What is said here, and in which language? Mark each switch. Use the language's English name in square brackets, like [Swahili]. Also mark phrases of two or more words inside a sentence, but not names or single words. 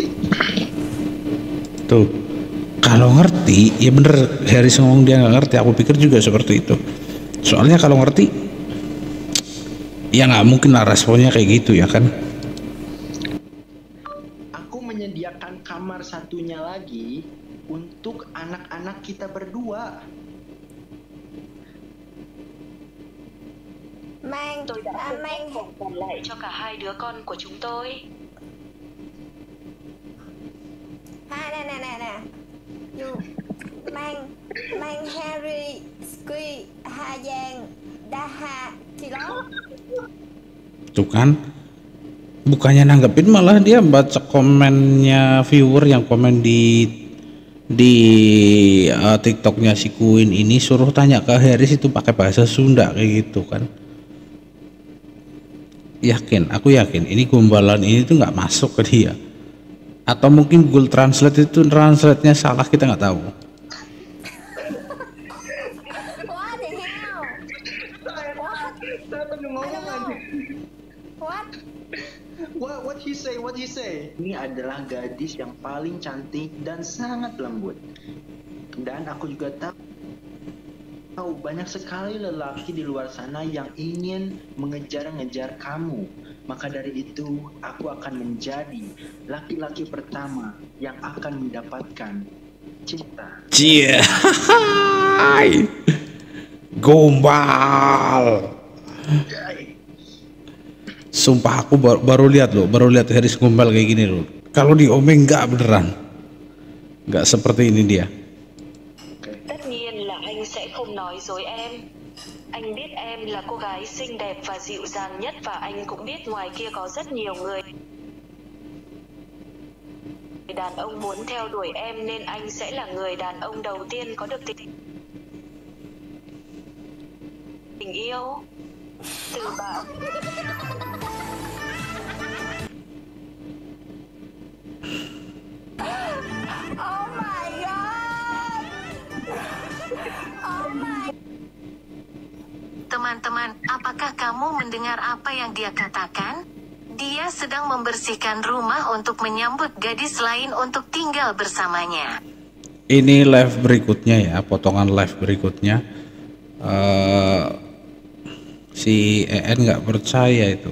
[Indonesian] Tuh, kalau ngerti ya bener Harris ngomong dia nggak ngerti. Aku pikir juga seperti itu. Soalnya kalau ngerti ya nggak mungkin lah responnya kayak gitu ya kan. Aku menyediakan kamar satunya lagi untuk anak-anak kita berdua. [Vietnamese] Tôi đã mang phòng còn lại cho cả hai đứa con của chúng tôi. Nè. Mang Harry, Squee, Hà Giang, Daha, Kilo. [Indonesian] Tuh kan, bukannya nanggepin malah dia baca komennya viewer yang komen di TikToknya si Queen ini, suruh tanya ke Harris itu pakai bahasa Sunda kayak gitu kan. Aku yakin ini gombalan ini tuh nggak masuk ke dia, atau mungkin Google Translate itu translate-nya salah, kita nggak tahu. [English] What he say? [Indonesian] Ini adalah gadis yang paling cantik dan sangat lembut. Dan aku juga tahu banyak sekali lelaki di luar sana yang ingin mengejar-ngejar kamu. Maka dari itu, aku akan menjadi laki-laki pertama yang akan mendapatkan cinta. Cie, gombal. Sumpah aku baru lihat Harris gombal kayak gini loh. Kalau di Omeng nggak beneran, nggak seperti ini dia. [Vietnamese] Tất nhiên là anh sẽ không nói dối em. Anh biết em là cô gái xinh đẹp và dịu dàng nhất, và anh cũng biết ngoài kia có rất nhiều người đàn ông muốn theo đuổi em, nên anh sẽ là người đàn ông đầu tiên có được tình yêu từ bạn. [English] Oh my god. Oh my. [Indonesian] Teman-teman, apakah kamu mendengar apa yang dia katakan? Dia sedang membersihkan rumah untuk menyambut gadis lain untuk tinggal bersamanya. Ini live berikutnya ya, potongan live berikutnya. Si EN nggak percaya itu.